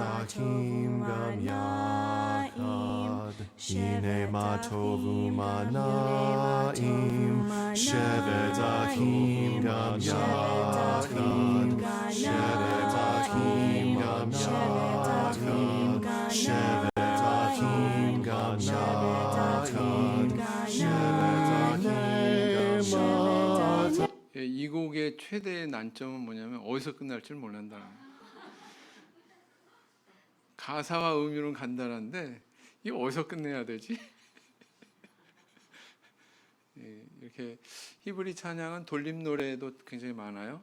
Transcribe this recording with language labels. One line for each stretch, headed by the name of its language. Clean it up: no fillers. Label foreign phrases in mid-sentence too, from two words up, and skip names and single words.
Hebrew: אחים גם יחד הנה מה טוב ומה נעים שבת אחים גם יחד שבת אחים גם יחד שבת אחים גם יחד שבת אחים גם יחד.
Korean: 이 곡의 최대의 난점은 뭐냐면 어디서 끝날 줄 모른다는 거예요. 가사와 의미는 간단한데 이게 어디서 끝내야 되지? 이렇게 히브리 찬양은 돌림 노래도 굉장히 많아요.